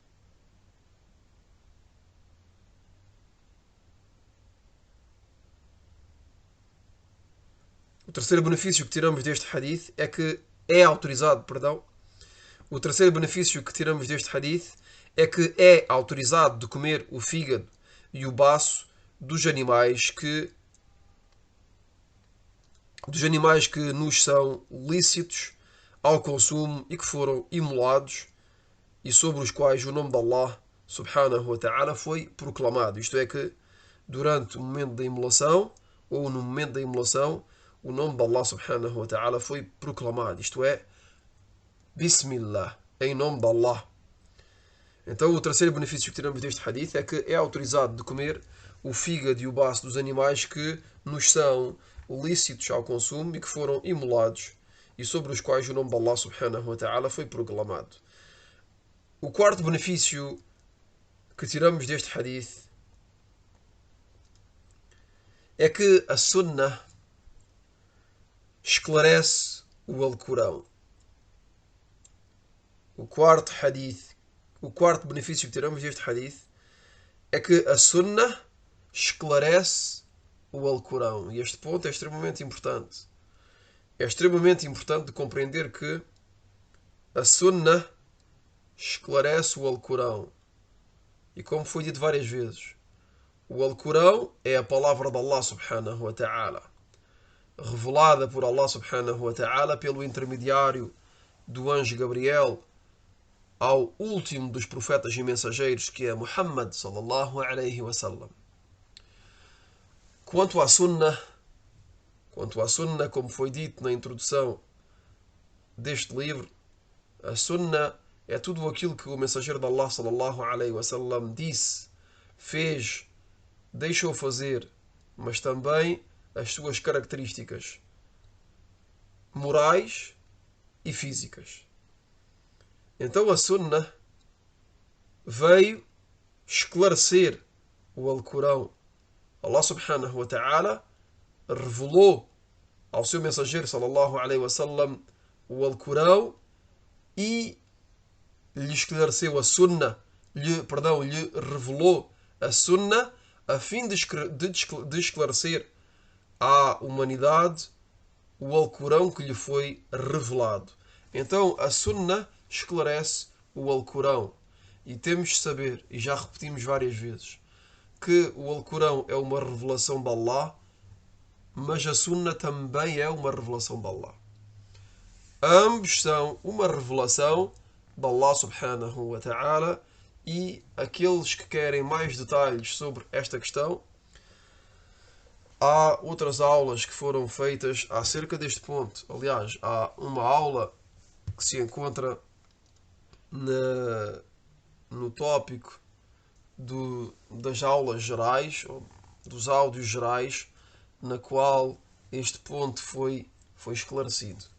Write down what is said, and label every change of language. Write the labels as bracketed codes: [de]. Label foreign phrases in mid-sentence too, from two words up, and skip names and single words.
[pt] O terceiro benefício que tiramos deste hadith é que é autorizado, O terceiro benefício que tiramos deste hadith é que é autorizado de comer o fígado e o baço dos animais que nos são lícitos ao consumo e que foram imolados e sobre os quais o nome de Allah [ar] سبحانه وتعالى [pt] foi proclamado. Isto é que durante o momento da imolação ou no momento da imolação o nome de Allah [ar] سبحانه وتعالى [pt] foi proclamado. Isto é, Bismillah, em nome de Allah. Então o terceiro benefício que tiramos deste hadith é que é autorizado de comer o fígado e o baço dos animais que nos são lícitos ao consumo e que foram imolados e sobre os quais o nome de Allah subhanahu wa ta'ala foi proclamado. O quarto benefício que tiramos deste hadith é que a sunnah esclarece o Alcorão. O quarto benefício que tiramos deste hadith é que a sunnah esclarece o Alcorão. E este ponto é extremamente importante. É extremamente importante de compreender que a sunnah esclarece o Alcorão. E como foi dito várias vezes, o Alcorão é a palavra de Allah [ar] سبحانه وتعالى, [pt] revelada por Allah [ar] سبحانه وتعالى [pt] pelo intermediário do anjo Gabriel ao último dos profetas e mensageiros, que é Muhammad [ar] صلى الله عليه وسلم. [pt] Quanto à sunnah, como foi dito na introdução deste livro, a sunnah é tudo aquilo que o mensageiro de Allah [ar] صلى الله عليه وسلم [pt] disse, fez, deixou fazer, mas também as suas características morais e físicas. Então a sunnah veio esclarecer o Alcorão. Allah [ar] سبحانه وتعالى [pt] revelou ao seu mensageiro [ar] صلى الله عليه وسلم [pt] o Alcorão e lhe esclareceu a sunnah, lhe revelou a sunnah a fim de esclarecer à humanidade o Alcorão que lhe foi revelado. Então a sunnah esclarece o Alcorão. E temos de saber, e já repetimos várias vezes, que o Alcorão é uma revelação de Allah, mas a sunnah também é uma revelação de Allah. Ambos são uma revelação de Allah [ar] سبحانه وتعالى, [pt] e aqueles que querem mais detalhes sobre esta questão, há outras aulas que foram feitas acerca deste ponto. Aliás, há uma aula que se encontra no tópico das aulas gerais, ou dos áudios gerais, na qual este ponto foi esclarecido.